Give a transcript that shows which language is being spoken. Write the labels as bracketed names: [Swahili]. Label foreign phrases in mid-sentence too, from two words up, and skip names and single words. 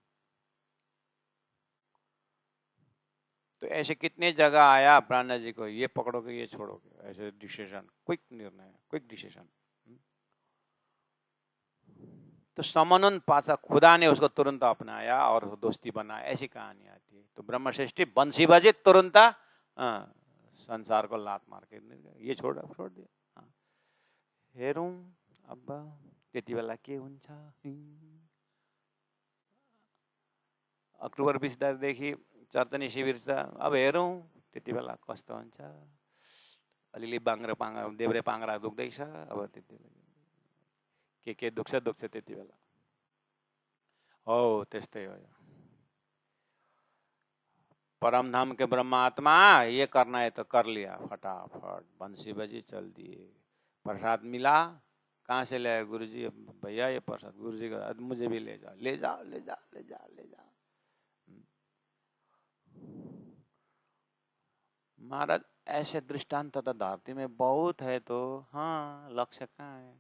[Hindi] तो ऐसे कितने जगह आया प्राणा जी को, ये पकड़ोगे ये छोड़ोगे, ऐसे डिसीजन, क्विक निर्णय, [English] quick decision. [Hindi] तो समनुन पासा, खुदा ने उसको तुरंत अपनाया और दोस्ती बनाया, ऐसी कहानी आती है। तो ब्रह्मश्रेष्ठी बंसी बजे तुरंत संसार को लात मार के ये छोड़ दिया। [Nepali] हेरौँ अब त्यति बेला के हुन्छ। अक्टोबर 20 तारिखदेखि चर्तनी शिविर छ, अब हेरौँ त्यति बेला कस्तो हुन्छ। अलिअलि बाङ्ग्रा पाङ्ग्रा देब्रे पाङ्ग्रा दुख्दैछ, अब त्यति बेला के दुख्छ त्यति बेला। हो त्यस्तै हो। [Hindi] परमधाम के ब्रह्मात्मा, ये करना है तो कर लिया फटाफट, बंसी बजी चल दिए। प्रसाद मिला, कहाँ से लाया गुरुजी, भैया ये प्रसाद, गुरुजी का, मुझे भी ले जाओ ले जाओ ले जाओ ले जाओ ले जाओ। महाराज ऐसे दृष्टांत तो धरती में बहुत है, तो हाँ लक्ष्य कहाँ है।